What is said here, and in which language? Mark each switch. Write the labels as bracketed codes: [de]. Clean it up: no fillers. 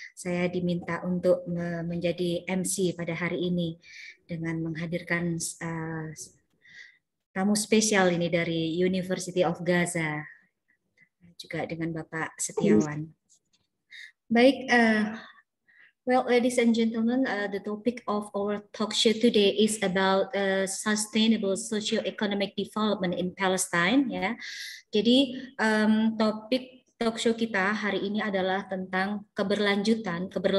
[id] Saya diminta untuk menjadi MC pada hari ini dengan menghadirkan tamu spesial ini dari University of Gaza, juga dengan Bapak Setiawan. Baik, [en] Well, ladies and gentlemen, the topic of our talk show today is about sustainable socio-economic development in Palestine. [id] Ya, jadi topik talk show kita hari ini adalah tentang keberlanjutan.